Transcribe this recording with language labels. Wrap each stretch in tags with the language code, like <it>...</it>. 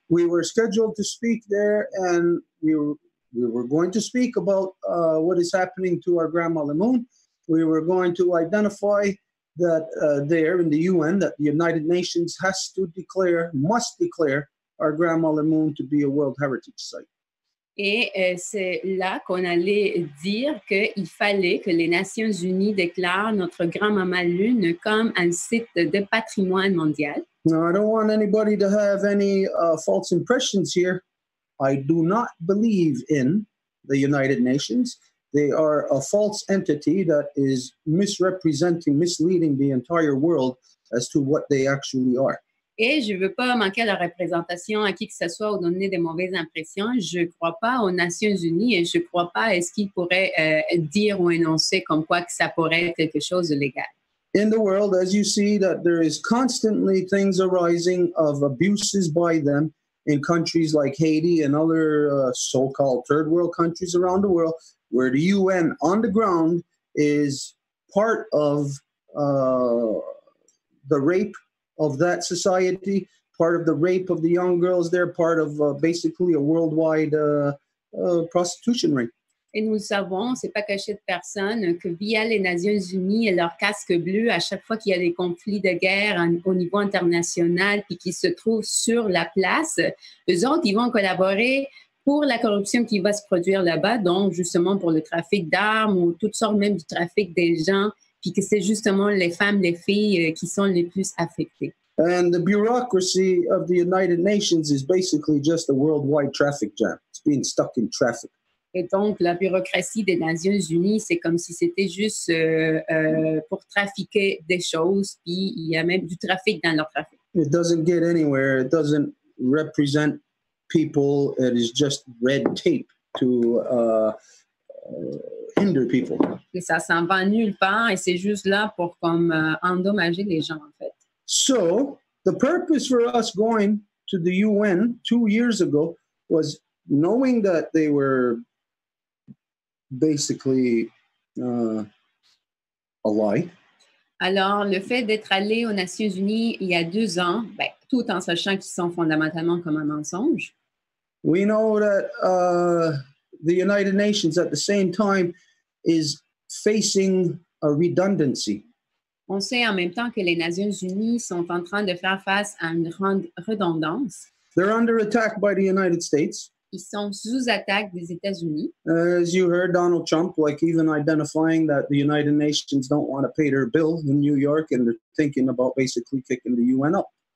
<en>We were scheduled to speak there, and we were going to speak about what is happening to our grandmother moon. We were going to identify that there in the UN, that the United Nations must declare our grandmother moon to be a World Heritage Site.</en> <fr>Et c'est là qu'on allait dire qu'il fallait que les Nations Unies déclarent notre grand-maman Lune comme un site de patrimoine mondial.</fr> <en>Now, I don't want anybody to have any false impressions here. I do not believe in the United Nations. They are a false entity that is misleading the entire world as to what they actually are.</en> <fr>Et je ne veux pas manquer la représentation à qui que ce soit ou donner de mauvaises impressions. Je ne crois pas aux Nations Unies et je ne crois pas à ce qu'ils pourraient dire ou énoncer comme quoi que ça pourrait être quelque chose de légal.</fr> <en>In the world, as you see, that there is constantly things arising of abuses by them in countries like Haiti and other so-called third world countries around the world, where the UN on the ground is part of the rape of that society, part of the rape of the young girls there, part of basically a worldwide prostitution ring.</en> <fr>Et nous savons, c'est pas caché de personne, que via les Nations Unies et leur casque bleu, à chaque fois qu'il y a des conflits de guerre au niveau international puis qui se trouvent sur la place, eux autres, ils vont collaborer pour la corruption qui va se produire là-bas, donc justement pour le trafic d'armes ou toutes sortes même du trafic des gens, puis que c'est justement les femmes, les filles qui sont les plus affectées.</fr> <en>And the bureaucracy of the United Nations is basically just a worldwide traffic jam. It's being stuck in traffic.</en> <fr>Et donc, la bureaucratie des Nations Unies, c'est comme si c'était juste pour trafiquer des choses, puis il y a même du trafic dans leur trafic.</fr> <en>It doesn't get anywhere. It doesn't represent people. It is just red tape to hinder people.</en> <fr>Et ça s'en va nulle part et c'est juste là pour comme endommager les gens, en fait.</fr> <en>So, the purpose for us going to the UN 2 years ago was knowing that they were basically a lie.</en> <fr>Alors, le fait d'être allé aux Nations Unies il y a 2 ans, ben, tout en sachant qu'ils sont fondamentalement comme un mensonge.</fr> <en>We know that the United Nations at the same time is facing a redundancy.</en> <fr>On sait en même temps que les Nations Unies sont en train de faire face à une redondance.</fr> <en>They're under attack by the United States.</en> <fr>Ils sont sous attaque des États-Unis.</fr> <en>As you heard, Donald Trump, like even identifying that the United Nations don't want to pay their bill in New York, and they're thinking about basically kicking the UN up.</en>